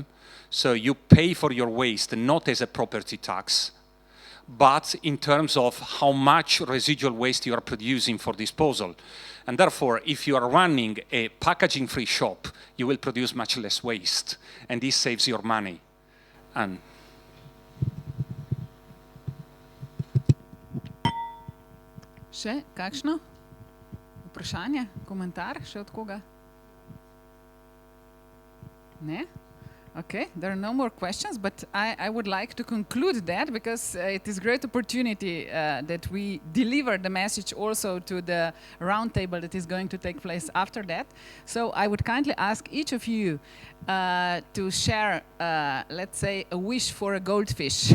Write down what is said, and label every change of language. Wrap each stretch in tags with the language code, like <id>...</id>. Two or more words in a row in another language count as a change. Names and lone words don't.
<en>So you pay for your waste not as a property tax, but in terms of how much residual waste you are producing for disposal. And therefore, if you are running a packaging-free shop, you will produce much less waste, and this saves your money. And</en> <sl>Še kakšno vprašanje, komentar, še od koga? Ne?</sl> <en>Okay, there are no more questions, but I would like to conclude that, because it is a great opportunity that we deliver the message also to the roundtable that is going to take place after that. So I would kindly ask each of you to share, let's say, a wish for a goldfish.</en>